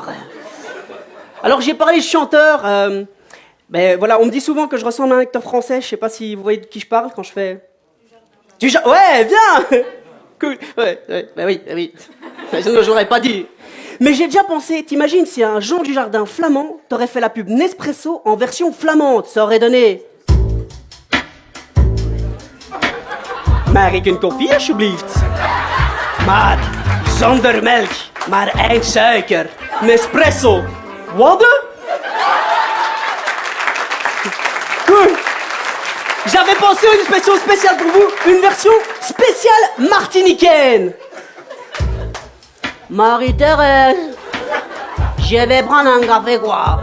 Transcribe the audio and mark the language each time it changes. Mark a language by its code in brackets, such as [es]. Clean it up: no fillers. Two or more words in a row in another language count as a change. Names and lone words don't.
[fr] Alors j'ai parlé de chanteur, ben voilà, on me dit souvent que je ressemble à un acteur français, je sais pas si vous voyez de qui je parle quand je fais... Ouais, bien. Cool, ouais, ben oui, sinon je l'aurais pas dit. Mais j'ai déjà pensé, t'imagines si un Jean Dujardin flamand t'aurait fait la pub Nespresso en version flamande, ça aurait donné... [nl] Maar ik een koffie alsjeblieft. Maar zonder melk, maar één suiker. Nespresso. Wat? Cool. [fr] J'avais pensé à une version spéciale pour vous, une version spéciale martiniquaine. Marie-Thérèse, je vais prendre un café quoi.